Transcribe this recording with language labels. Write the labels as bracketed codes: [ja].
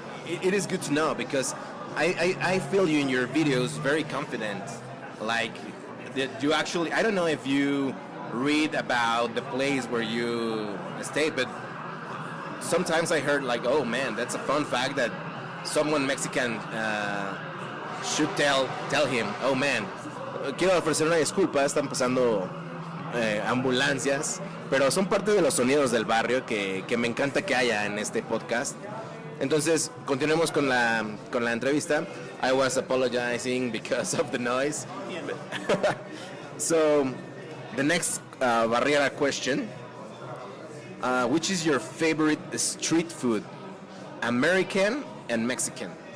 [en] It is good to know because I feel you in your videos very confident. Like, that you actually, I don't know if you read about the place where you stay, but sometimes I heard like, oh man, that's a fun fact that someone Mexican should tell him. Oh man, [es] quiero ofrecer una disculpa, están pasando ambulancias, pero son parte de los sonidos del barrio que me encanta que haya en este podcast. Entonces, continuemos con la entrevista. [en] I was apologizing because of the noise. So, the next Barriera question. Which is your favorite street food? American and Mexican?